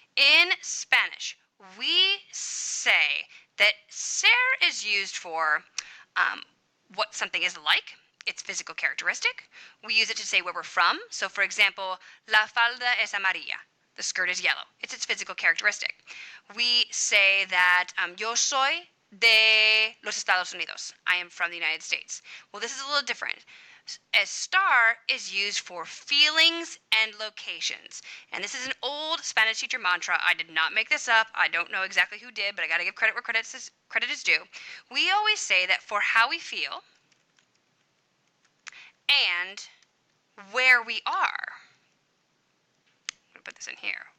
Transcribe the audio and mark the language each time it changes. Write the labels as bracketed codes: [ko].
[en] In Spanish, we say that ser is used for what something is like, its physical characteristic. We use it to say where we're from. So, for example, [es] la falda es amarilla. [en] The skirt is yellow. It's its physical characteristic. We say that [es] yo soy de los Estados Unidos. [en] I am from the United States. Well, this is a little different. Estar is used for feelings and locations. And this is an old Spanish teacher mantra. I did not make this up. I don't know exactly who did, but I got to give credit where credit is due. We always say that for how we feel and where we are. I'm going to put this in here.